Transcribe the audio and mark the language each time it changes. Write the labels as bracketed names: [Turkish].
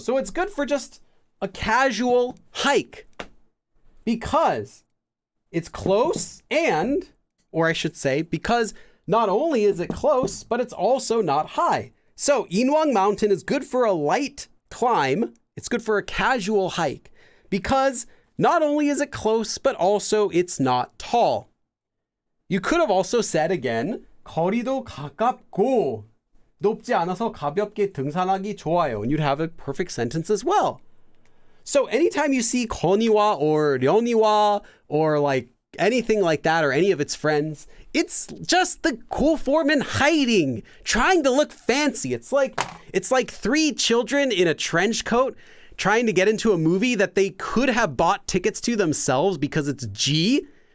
[English] So it's good for just a casual hike because it's close and, or I should say, because not only is it close, but it's also not high. So Inwang Mountain is good for a light climb. It's good for a casual hike because not only is it close, but also it's not tall. You could have also said again, [Korean] 거리도 가깝고 높지 않아서 가볍게 등산하기 좋아요. [English] And you'd have a perfect sentence as well. So anytime you see 거니와 or 려니와 or like anything like that or any of its friends, it's just the cool form in hiding, trying to look fancy. It's like three children in a trench coat trying to get into a movie that they could have bought tickets to themselves because it's G.